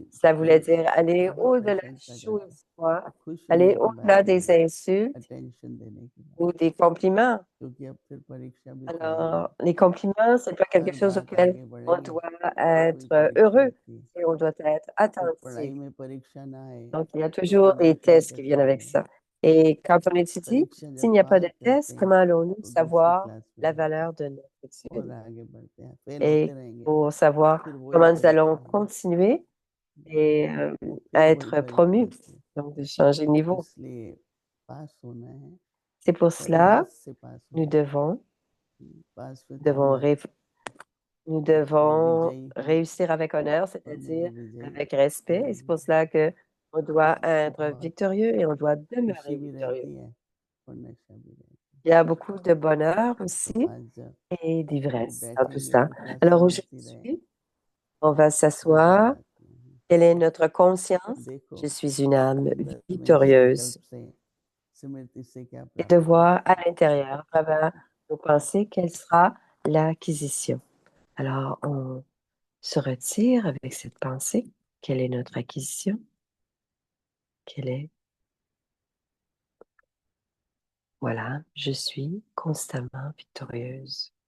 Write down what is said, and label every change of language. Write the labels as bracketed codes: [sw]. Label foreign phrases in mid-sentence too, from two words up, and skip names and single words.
[fr] cela voulait dire aller [hi] बहुत [fr] au-delà du [hi] प्रशंसा [fr] chaud et [hi] करता, [fr] du froid, [hi] खुश [fr] aller [hi] होने की बात [fr] au-delà [hi] नहीं [fr] des [hi] है, [fr] insultes [hi] अटेंशन देने की बात, [fr] ou des compliments. [hi] क्योंकि अब फिर परीक्षा भी तो आएगी, [fr] Alors, les compliments, c'est pas quelque [hi] हर [fr] chose [hi] बात [fr] auquel [hi] आगे [fr] on [hi] बढ़ेगी [fr] doit [hi] तो कोई [fr] être [hi] परीक्षा [fr] heureux [hi] आती है, [fr] et on doit être [hi] जब पढ़ाई [fr] attentif. [hi] में परीक्षा ना आए [fr] Donc, il y a [hi] तो [fr] toujours [hi] फिर [fr] des [hi] बताओ [fr] tests qui [hi] कैसे [fr] viennent avec [hi] पढ़ेंगे, [fr] ça. Et quand on étudie, [hi] परीक्षा [fr] s'il [hi] जब [fr] n'y a pas de [hi] पार करते [fr] test, [hi] हैं [fr] comment allons-nous [hi] तो दूसरी [fr] savoir [hi] क्लास में [fr] la [hi] जाते हैं [fr] valeur de notre [hi] और [fr] étude? [hi] आगे बढ़ते हैं, फेल होते [fr] Et [hi] रहेंगे, [fr] pour savoir [hi] फिर वही [fr] comment nous [hi] परीक्षा [fr] allons [hi] होगी, [fr] continuer et [hi] फिर [fr] à [hi] वही [fr] être [hi] परीक्षा [fr] promus, [hi] होती है, [fr] donc de changer de niveau. [hi] इसलिए पास होना है, [fr] C'est pour cela [hi] परिहास से पास [fr] nous [hi] होना [fr] devons, [hi] है, [en] pass with [fr] devons, [hi] ऑनर, [fr] ré- nous [hi] मैं [fr] devons [hi] विजयी हूँ [fr] réussir avec honneur, [hi] और मुझे [fr] c'est-à-dire [hi] विजयी [fr] avec respect. Et c'est pour [hi] बनना है। [fr] cela que on doit être [hi] बहुत [fr] victorieux et on doit [hi] खुशी [fr] demeurer [hi] भी [fr] victorieux. [hi] रहती है और नशा भी रहता [fr] Il y a beaucoup de bonheur [hi] है। [fr] aussi [hi] तो आज जब [fr] et [hi] अभी [fr] d'ivresse dans tout [hi] बैठेंगे [fr] ça. [hi] तो क्या [fr] Alors [hi] समझती रहे, [fr] aujourd'hui, on va [hi] दूसरी [fr] s'asseoir. [hi] बात नहीं है। [fr] Quelle est notre conscience? [hi] देखो [fr] Je suis une âme [hi] अंदर में [fr] victorieuse. [hi] संकल्प से स्मृति से क्या [fr] Et de [hi] प्राप्त होगा, [fr] voir à l'intérieur, à travers nos pensées, quelle sera l'acquisition. Alors, on se retire avec cette pensée. Quelle est notre acquisition? Quelle est? Voilà, je suis constamment victorieuse.